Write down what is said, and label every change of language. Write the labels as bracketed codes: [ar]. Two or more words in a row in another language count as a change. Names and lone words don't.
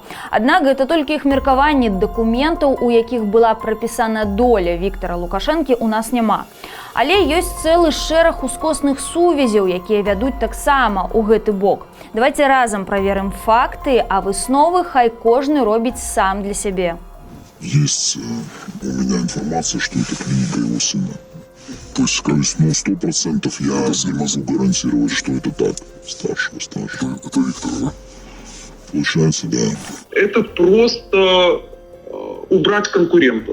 [be] Аднак гэта толькі іх меркаванні, дакументаў, у якіх была прапісана доля Віктара Лукашэнкі, у нас няма. Але ёсць цэлы шэраг ускосных сувязяў, якія вядуць таксама ў гэты бок. Давайте разам праверым факты, а высновы хай кожны робіць сам для сябе. [ru] Есть у меня информация, что это клиника его сына. То есть, скажем, 100% я не могу гарантировать, что это так. Старшего. Это Виктор, да? Получается, да. Это просто убрать конкурентов.